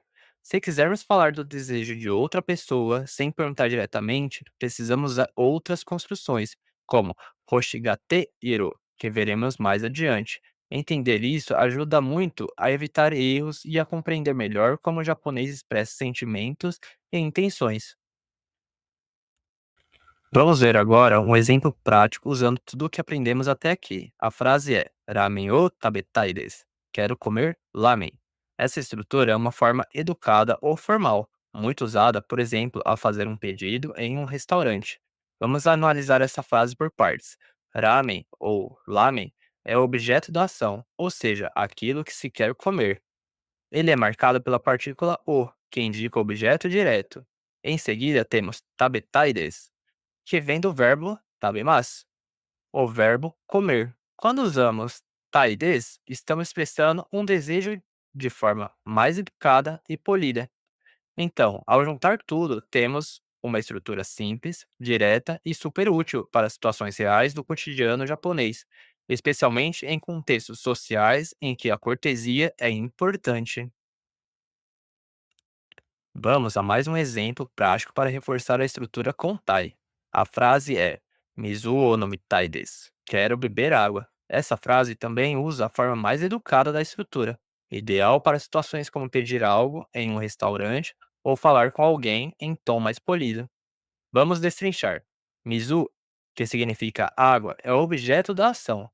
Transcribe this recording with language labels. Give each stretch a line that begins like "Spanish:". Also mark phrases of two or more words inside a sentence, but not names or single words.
Portuguese: Se quisermos falar do desejo de outra pessoa sem perguntar diretamente, precisamos usar outras construções, como
Japanese: 欲しがっている,
Portuguese: que veremos mais adiante. Entender isso ajuda muito a evitar erros e a compreender melhor como o japonês expressa sentimentos e intenções. Vamos ver agora um exemplo prático usando tudo o que aprendemos até aqui. A frase é
Japanese: ラーメンを食べたいです.
Portuguese: Quero comer lamen. Essa estrutura é uma forma educada ou formal, muito usada, por exemplo, ao fazer um pedido em um restaurante. Vamos analisar essa frase por partes. Ramen ou lamen é o objeto da ação, ou seja, aquilo que se quer comer. Ele é marcado pela partícula o, que indica o objeto direto. Em seguida, temos
Japanese: 食べたいです,
Portuguese: que vem do verbo tabemas, o verbo comer. Quando usamos taides, estamos expressando um desejo de forma mais educada e polida. Então, ao juntar tudo, temos uma estrutura simples, direta e super útil para situações reais do cotidiano japonês, especialmente em contextos sociais em que a cortesia é importante. Vamos a mais um exemplo prático para reforçar a estrutura com tai. A frase é
Japanese: 水を飲みたいです.
Portuguese: Quero beber água. Essa frase também usa a forma mais educada da estrutura, ideal para situações como pedir algo em um restaurante ou falar com alguém em tom mais polido. Vamos destrinchar. Mizu, que significa água, é o objeto da ação.